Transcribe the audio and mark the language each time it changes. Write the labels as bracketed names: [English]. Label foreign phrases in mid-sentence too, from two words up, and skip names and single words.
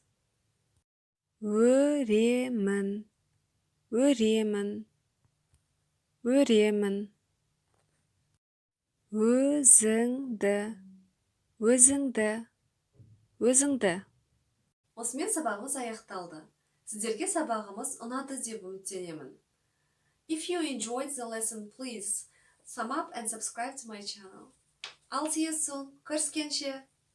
[Kazakh] Өремін, өремін, өремін. Өзіңді, өзіңді, өзіңді. Осымен сабағымыз аяқталды. Сіздерге сабағымыз ұнады деп үміттенемін. [English] If you enjoyed the lesson, please sum up and subscribe to my channel. I'll see you soon. [Kazakh] Көріскенше!